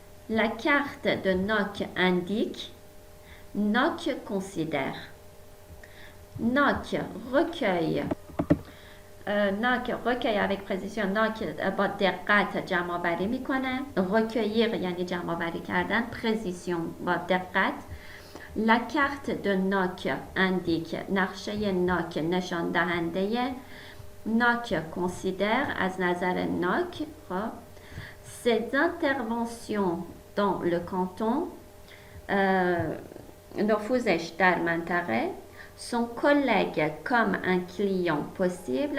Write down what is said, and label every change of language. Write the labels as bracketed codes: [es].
[fr] La carte de Noc indique. Noc considère. Noc recueille. Noc recueille avec précision. [fa] Noc با دقت جمع آوری میکنه. recueillir یعنی جمع آوری کردن. précision با دقت. [fr] La carte de Noc indique. [fa] نقشه ناک نشان دهنده. Noc considère از نظر ناک. [fr] Ses interventions dans le canton. [fa] نفوذش در منطقه. [fr] Son collègue comme un client possible.